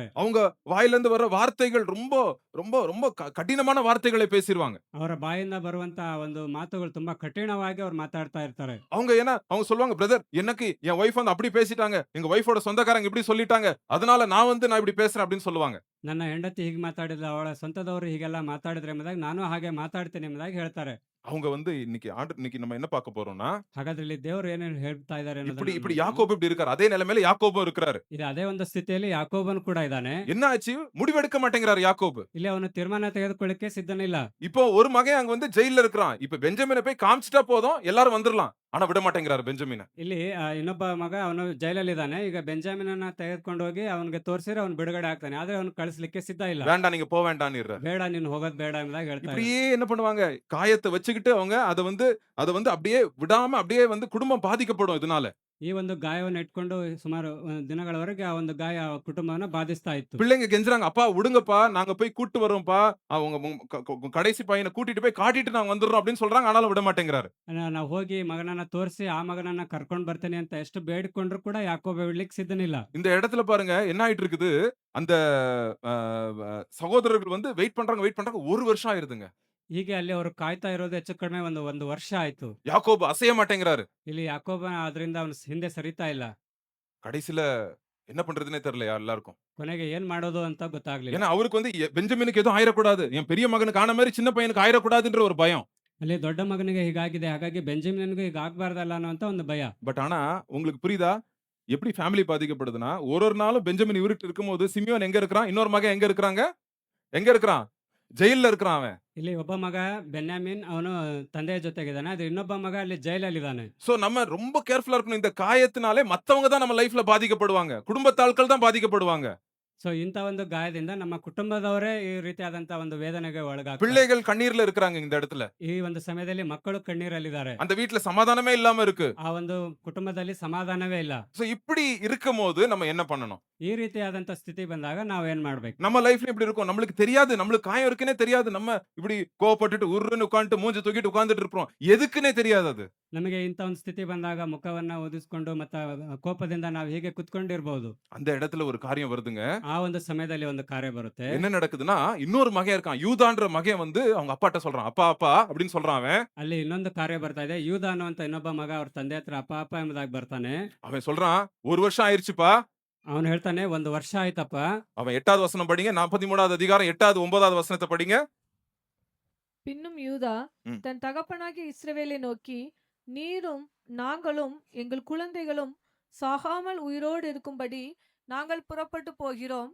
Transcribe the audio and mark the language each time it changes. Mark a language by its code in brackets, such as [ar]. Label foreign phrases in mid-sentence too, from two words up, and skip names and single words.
[ta] அவங்க வாயிலிருந்து வர வார்த்தைகள் ரொம்ப ரொம்ப ரொம்ப கடினமான வார்த்தைகளை பேசிருவாங்க. [kn] ಅವರ ಬಾಯಿಂದ ಬರುವಂತ ಒಂದು ಮಾತುಗಳು ತುಂಬಾ ಕಠಿಣವಾಗಿ ಅವ್ರು ಮಾತಾಡ್ತಾ ಇರ್ತಾರೆ. [ta] அவங்க சொல்லுவாங்க, பிரதர் எனக்கு என் ஒய்ஃப் வந்து அப்படி பேசிட்டாங்க. எங்க ஒய்ஃபோட சொந்தக்காரங்க இப்படி சொல்லிட்டாங்க. அதனால நான் இப்படி பேசுறேன் அப்படின்னு சொல்லுவாங்க. [kn] ನನ್ನ ಹೆಂಡತಿ ಹೀಗೆ ಮಾತಾಡಿದ, ಅವಳ ಸ್ವಂತದವರು ಹೀಗೆಲ್ಲ ಮಾತಾಡಿದ್ರೆ ಎಂಬುದಾಗಿ ನಾನು ಹಾಗೆ ಮಾತಾಡ್ತೇನೆ ಎಂಬುದಾಗಿ ಹೇಳ್ತಾರೆ. [ta] அவங்க வந்து இன்னைக்கு நம்ம என்ன பார்க்க போறோம்னா, [kn] ಹಾಗಾದ್ರೆ ಇಲ್ಲಿ ದೇವರು ಏನೇನು ಹೇಳ್ತಾ ಇದ್ದಾರೆ [ta] இப்படி யாக்கோபு இப்படி இருக்காரு. அதே நிலைமையில யாக்கோபும் இருக்கிறாரு. [kn] ಇದು ಅದೇ ಒಂದು ಸ್ಥಿತಿಯಲ್ಲಿ ಯಾಕೋಬನು ಕೂಡ ಇದ್ದಾನೆ. [ta] என்ன ஆச்சு? முடிவெடுக்க மாட்டேங்கிறாரு யாக்கோபு. [kn] ಇಲ್ಲಿ ಅವನು ತೀರ್ಮಾನ ತೆಗೆದುಕೊಳ್ಳಕ್ಕೆ ಸಿದ್ಧನಿಲ್ಲ. [ta] இப்போ ஒரு மகன் அங்க வந்து ஜெயில்ல இருக்கிறான். இப்ப பெஞ்சமினை போய் காமிச்சிட்டா போதும் எல்லாரும் வந்துரலாம். ஆனா விட மாட்டேங்கிறாரு பெஞ்சமின. [kn] ಇಲ್ಲಿ ಇನ್ನೊಬ್ಬ ಮಗ ಅವನು ಜೈಲಲ್ಲಿ ಇದ್ದಾನೆ. ಈಗ ಬೆಂಜಮಿನನ್ನ ತೆಗೆದುಕೊಂಡು ಹೋಗಿ ಅವನಿಗೆ ತೋರಿಸಿದ್ರೆ ಅವನು ಬಿಡುಗಡೆ ಆಗ್ತಾನೆ. ಆದ್ರೆ ಅವನು ಕಳಿಸ್ಲಿಕ್ಕೆ ಸಿದ್ಧ ಇಲ್ಲ. [ta] வேண்டாம் நீங்க போ வேண்டாம்னு. [kn] ಬೇಡ ನೀನು ಹೋಗೋದ್ ಬೇಡ ಎಂಬುದಾಗಿ ಹೇಳ್ತಾರೆ. [ta] இப்படியே என்ன பண்ணுவாங்க? காயத்தை வச்சுக்கிட்டு அவங்க அத வந்து அப்படியே விடாம அப்படியே வந்து குடும்பம் பாதிக்கப்படும் இதனால. [kn] ಈ ಒಂದು ಗಾಯವನ್ನು ಇಟ್ಕೊಂಡು ಸುಮಾರು ದಿನಗಳವರೆಗೆ ಆ ಒಂದು ಗಾಯ ಆ ಕುಟುಂಬವನ್ನ ಬಾಧಿಸ್ತಾ ಇತ್ತು. [ta] பிள்ளைங்க கெஞ்சுறாங்க, அப்பா விடுங்கப்பா, நாங்க போய் கூட்டு வரோம்ப்பா. அவங்க கடைசி பையனை கூட்டிட்டு போய் காட்டிட்டு நாங்க வந்துடுறோம் அப்படின்னு சொல்றாங்க. ஆனாலும் விட மாட்டேங்கிறாரு. [kn] ನಾವು ಹೋಗಿ ಮಗನನ್ನ ತೋರಿಸಿ ಆ ಮಗನನ್ನ ಕರ್ಕೊಂಡ್ ಬರ್ತೇನೆ ಅಂತ ಎಷ್ಟು ಬೇಡಿಕೊಂಡ್ರು ಕೂಡ ಯಾಕೋಬ ಬಿಡ್ಲಿಕ್ಕೆ ಸಿದ್ಧನಿಲ್ಲ. [ta] இந்த இடத்துல பாருங்க என்ன ஆயிட்டு இருக்குது? அந்த சகோதரர்கள் வந்து வெயிட் பண்றாங்க. 1 வருஷம் ஆயிருதுங்க. [kn] ಹೀಗೆ ಅಲ್ಲಿ ಅವರು ಕಾಯ್ತಾ ಇರೋದು ಹೆಚ್ಚು ಕಡಿಮೆ ಒಂದು ವರ್ಷ ಆಯ್ತು. [ta] யாக்கோபு அசைய மாட்டேங்கிறாரு. [kn] ಇಲ್ಲಿ ಯಾಕೋಬ ಅದರಿಂದ ಅವನು ಹಿಂದೆ ಸರಿತಾ ಇಲ್ಲ. [ta] கடைசில என்ன பண்றதுன்னே தெரியல எல்லாருக்கும். [kn] ಕೊನೆಗೆ ಏನ್ ಮಾಡೋದು ಅಂತ ಗೊತ್ತಾಗ್ಲಿಲ್ಲ. [ta] ஏன்னா அவருக்கு வந்து பெஞ்சமினுக்கு எதுவும் ஆயிரக்கூடாது. என் பெரிய மகனுக்கு ஆன மாதிரி சின்ன பையனுக்கு ஆயிரக்கூடாதுன்ற ஒரு பயம். [kn] ಅಲ್ಲಿ ದೊಡ್ಡ ಮಗನಿಗೆ ಹೀಗಾಗಿದೆ, ಹಾಗಾಗಿ ಬೆಂಜಮಿನ್ಗೂ ಹೀಗೆ ಆಗ್ಬಾರ್ದಲ್ಲ ಅನ್ನೋಂತ ಒಂದು ಭಯ. [ta] பட் ஆனா உங்களுக்கு புரியுதா? எப்படி ஃபேமிலி பாதிக்கப்படுதுன்னா, ஒரு நாளும் பெஞ்சமின் இவர்கிட்ட இருக்கும்போது சிமியோன் எங்க இருக்கிறான்? இன்னொரு மகன் எங்க இருக்கிறாங்க? எங்க இருக்கிறான்? ஜெயில்ல இருக்கிறான் அவன். [kn] ಇಲ್ಲಿ ಒಬ್ಬ ಮಗ ಬೆನ್ಯಾಮಿನ್ ಅವನು ತಂದೆಯ ಜೊತೆಗಿದ್ದಾನೆ. ಅದು ಇನ್ನೊಬ್ಬ ಮಗ ಅಲ್ಲಿ ಜೈಲಲ್ಲಿದ್ದಾನೆ. [ta] சோ நம்ம ரொம்ப கேர்ஃபுல்லா இருக்கணும். இந்த காயத்தினாலே மத்தவங்க தான் நம்ம லைஃப்ல பாதிக்கப்படுவாங்க. குடும்பத்து ஆட்கள் தான் பாதிக்கப்படுவாங்க. [kn] ಸೊ ಇಂಥ ಒಂದು ಗಾಯದಿಂದ ನಮ್ಮ ಕುಟುಂಬದವರೇ ಈ ರೀತಿಯಾದಂತ ಒಂದು ವೇದನೆಗೆ ಒಳಗಾಗ್ತಾರೆ. [ta] பிள்ளைகள் கண்ணீர்ல இருக்கிறாங்க இந்த இடத்துல. [kn] ಈ ಒಂದು ಸಮಯದಲ್ಲಿ ಮಕ್ಕಳು ಕಣ್ಣೀರಲ್ಲಿದ್ದಾರೆ. [ta] அந்த வீட்ல சமாதானமே இல்லாம இருக்கு. [kn] ಆ ಒಂದು ಕುಟುಂಬದಲ್ಲಿ ಸಮಾಧಾನವೇ ಇಲ್ಲ. [ta] சோ இப்படி இருக்கும்போது நம்ம என்ன பண்ணணும்? [kn] ಈ ರೀತಿಯಾದಂತ ಸ್ಥಿತಿ ಬಂದಾಗ ನಾವು ಏನ್ ಮಾಡ್ಬೇಕು? [ta] நம்ம லைஃப்ல இப்படி இருக்கும். நம்மளுக்கு தெரியாது. நம்மளுக்கு காயம் இருக்குன்னே தெரியாது. நம்ம இப்படி கோவப்பட்டுட்டு உருன்னு உட்கார்ந்துட்டு மூஞ்சி தூக்கிட்டு உட்கார்ந்துட்டு இருப்போம். எதுக்குன்னே தெரியாது அது. [kn] ನಮಗೆ ಇಂಥ ಒಂದು ಸ್ಥಿತಿ ಬಂದಾಗ ಮುಖವನ್ನ ಒದಿಸ್ಕೊಂಡು ಮತ್ತೆ ಕೋಪದಿಂದ ನಾವು ಹೀಗೆ ಕುತ್ಕೊಂಡಿರ್ಬಹುದು. [ta] அந்த இடத்துல ஒரு காரியம் வருதுங்க. [kn] ಆ ಒಂದು ಸಮಯದಲ್ಲಿ ಒಂದು ಕಾರ್ಯ ಬರುತ್ತೆ. [ta] என்ன நடக்குதுன்னா, இன்னொரு மகன் இருக்கான். யூதான்ற மகன் வந்து அவங்க அப்பாட்ட சொல்றான். அப்பா அப்படின்னு சொல்றான் அவன். [kn] ಅಲ್ಲಿ ಇನ್ನೊಂದು ಕಾರ್ಯ ಬರ್ತಾ ಇದೆ. ಯೂದ ಅನ್ನುವಂತ ಇನ್ನೊಬ್ಬ ಮಗ ಅವ್ರ ತಂದೆ ಹತ್ರ ಅಪ್ಪ ಎಂಬುದಾಗಿ ಬರ್ತಾನೆ. [ta] அவன் சொல்றான், 1 வருஷம் ஆயிருச்சுப்பா. [kn] ಅವನು ಹೇಳ್ತಾನೆ, ಒಂದು ವರ್ಷ ಆಯ್ತಪ್ಪ. [ta] அவன் 8வது வசனம் படிங்க. 43வது அதிகாரம் 8வது 9வது வசனத்தை படிங்க. பின்னும் யூதா தன் தகப்பனாகிய இஸ்ரவேலை நோக்கி, நீரும் நாங்களும் எங்கள் குழந்தைகளும் சாகாமல் உயிரோடு இருக்கும்படி நாங்கள் புறப்பட்டு போகிறோம்.